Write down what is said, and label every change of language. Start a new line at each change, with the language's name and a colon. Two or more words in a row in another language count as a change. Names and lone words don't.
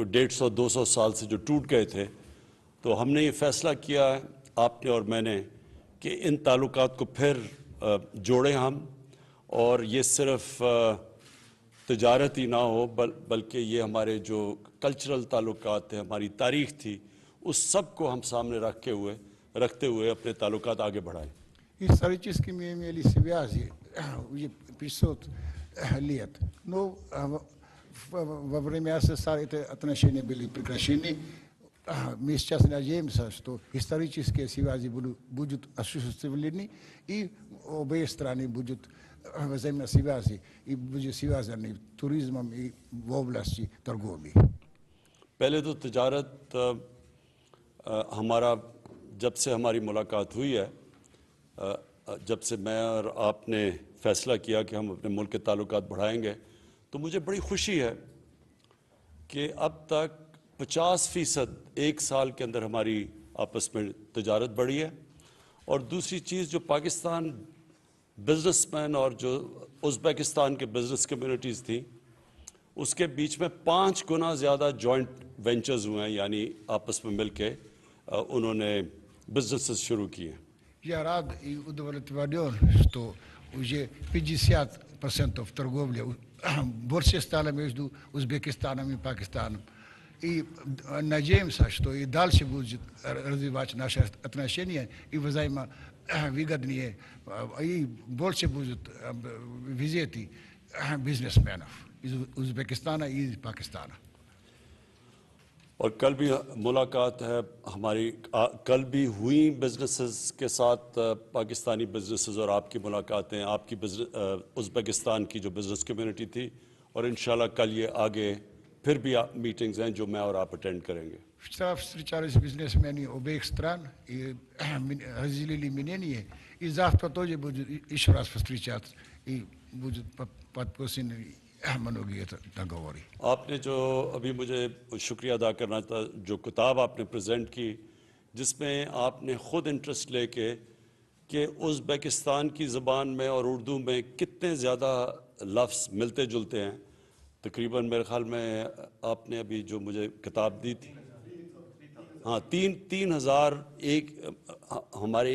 Urdu: 150-200 سال سے جو ٹوٹ گئے تھے، تو ہم نے یہ فیصلہ کیا ہے آپ نے اور میں نے کہ ان تعلقات کو پھر جوڑیں ہم، اور یہ صرف تجارت ہی نہ ہو بلکہ یہ ہمارے جو کلچرل تعلقات تھے، ہماری تاریخ تھی، اس سب کو ہم سامنے رکھتے ہوئے اپنے تعلقات آگے بڑھائیں.
Russian: Исторически мы имели связи уже 500 лет, но во время СССР эти отношения были прекращены. Мы сейчас надеемся, что исторические связи будут осуществлены, и обе страны будут взаимосвязи и будут связаны туризмом и в области торговли.
Urdu: پہلے تو تجارت ہمارا جب سے ہماری ملاقات ہوئی ہے، جب سے میں اور آپ نے فیصلہ کیا کہ ہم اپنے ملک کے تعلقات بڑھائیں گے، تو مجھے بڑی خوشی ہے کہ اب تک 50% ایک سال کے اندر ہماری آپس میں تجارت بڑھی ہے. اور دوسری چیز، جو پاکستان بزنس مین اور جو ازبکستان کے
English: business communities
Urdu: تھی، اس کے بیچ میں 5 گنا زیادہ
English: joint ventures
Urdu: ہوئے ہیں، یعنی آپس میں مل کے انہوں نے بزنسز شروع کیے.
Russian: Я рад и удовлетворен, что уже 50% торговли больше стало между Узбекистаном и Пакистаном. И надеемся, что и дальше будет развивать наши отношения и взаимовыгоднее, и больше будет визиты бизнесменов из Узбекистана и из Пакистана.
Urdu: اور کل بھی ملاقات ہے ہماری، کل بھی ہوئی بزنسز کے ساتھ پاکستانی بزنسز، اور آپ کی ملاقاتیں آپ کی ازبکستان کی جو
English: business community
Urdu: تھی، اور ان شاء اللہ کل یہ آگے پھر بھی میٹنگز ہیں جو میں اور آپ اٹینڈ کریں گے.
Russian: Вчера встречались бизнесмены обеих стран и разделили мнение, и завтра тоже будет еще раз встречаться, и будет подписаны многие договоры.
Urdu: آپ نے جو ابھی مجھے شکریہ ادا کرنا تھا، جو کتاب آپ نے پریزنٹ کی، جس میں آپ نے خود انٹرسٹ لے کے کہ ازبکستان کی زبان میں اور اردو میں کتنے زیادہ لفظ ملتے جلتے ہیں، تقریباً میرے خیال میں آپ نے ابھی جو مجھے کتاب دی تھی، ہاں، 3,000 ہمارے